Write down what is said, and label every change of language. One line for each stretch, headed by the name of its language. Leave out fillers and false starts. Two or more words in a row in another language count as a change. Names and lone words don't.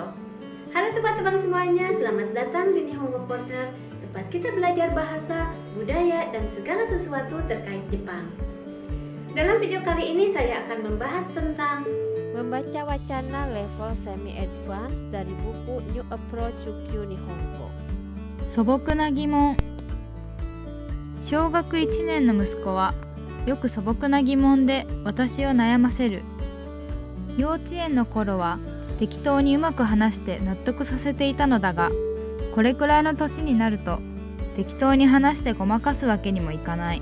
Indonesian: Halo teman-teman semuanya, selamat datang di Nihongo Corner, tempat kita belajar bahasa, budaya, dan segala sesuatu terkait Jepang. Dalam video kali ini saya akan membahas tentang membaca wacana level
English: semi advance
Indonesian: dari buku New Approach Chukyu Nihongo.
Japanese: 素朴な疑問。小学1年の息子はよく素朴な疑問で私を悩ませる。幼稚園の頃は適当にうまく話して納得させていたのだが、これくらいの年になると適当に話してごまかすわけにもいかない。